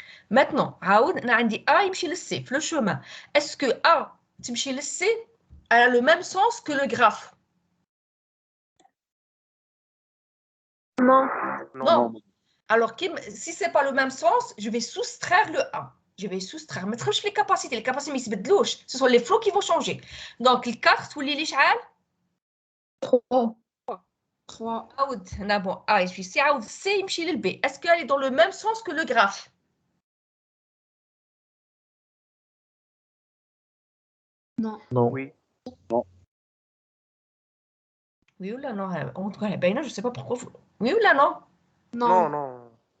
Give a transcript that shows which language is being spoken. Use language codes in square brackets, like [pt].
[ar] Maintenant, عاود أنا عندي A يمشي للC في [fr] le chemin. Est-ce que A [ar] تمشي للC [fr] elle a le même sens que le graphe? Non. Non. Alors, si ce n'est pas le même sens, je vais soustraire le A. Je vais soustraire. Mais les capacités. Les capacités, ce sont les flots qui vont changer. Donc, les cartes, ou les châles 3. [ar] عاود هنا bon A يمشي C عاود C يمشي لل B. [fr] Est-ce qu'elle est dans le même sens que le graphe? Non. Non. Oui. Oui ou là non? En tout cas, ben, je ne sais pas pourquoi. Oui ou là non? Non, non.